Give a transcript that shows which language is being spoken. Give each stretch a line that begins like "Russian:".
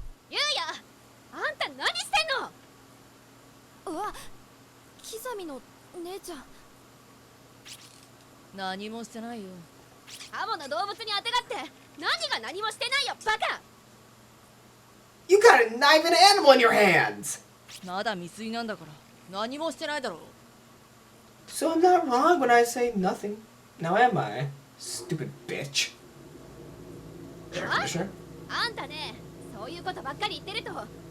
Japanese: ゆうやあんた何してんのうわキザミの姉ちゃん何もしてないよ。アボの動物にあてがって何が何もしてないよバカ
English: You got a knife and an animal in your hands.
Japanese: まだ未遂なんだから何もしてないだろう。
English: So I'm not wrong when I say nothing. Now am I? Stupid bitch. Sure, Commissioner.
Japanese: あんたねそういうことばっかり言ってると